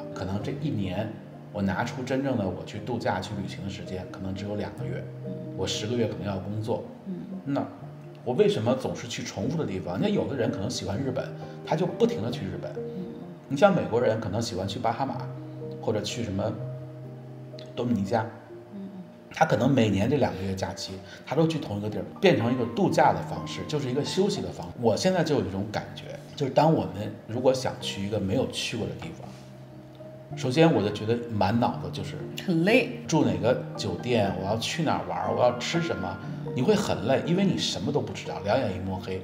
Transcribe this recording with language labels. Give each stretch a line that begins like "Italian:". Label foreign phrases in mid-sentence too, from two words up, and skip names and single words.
Chinese: 可能這一年我拿出真正的我去度假去旅行的時間可能只有2個月，我10個月可能要工作，那我為什麼總是去重複的地方？那有的人可能喜歡日本，他就不停地去日本。你像美國人可能喜歡去巴哈馬，或者去什麼多米尼加，他可能每年這2 個月假期，他都去同一個地兒，變成一個度假的方式，就是一個休息的方式。我現在就有一種感覺，就是當我們如果想去一個沒有去過的地方，首先我就覺得滿腦子就是很累，住哪個酒店，我要去哪兒玩，我要吃什麼，你會很累，因為你什麼都不知道，兩眼一摸黑，